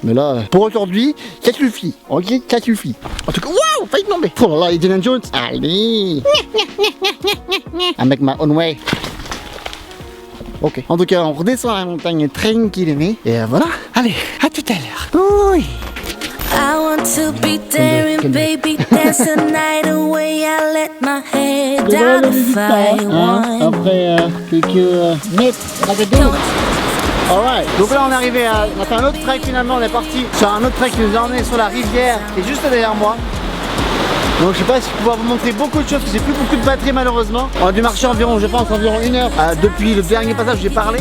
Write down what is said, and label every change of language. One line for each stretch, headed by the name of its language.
French: Mais là, pour aujourd'hui, ça suffit. Ok, ça suffit. En tout cas, waouh, failli tomber. Oh là là, Indiana Jones. Allez.
English: I make my own way.
French: Ok, en tout cas on redescend la montagne tranquillement et voilà, allez, à tout à l'heure. Oui.
English: I want to be daring, baby, dance the night away. I let my head down if I want.
French: Après quelques mètres, alright, donc là on est arrivé on a fait un autre trek finalement, on est parti sur un autre trek qui nous a emmené sur la rivière qui est juste derrière moi. Donc je sais pas si je vais pouvoir vous montrer beaucoup de choses parce que j'ai plus beaucoup de batterie malheureusement. On a dû marcher environ, je pense, environ 1 heure depuis le dernier passage où j'ai parlé.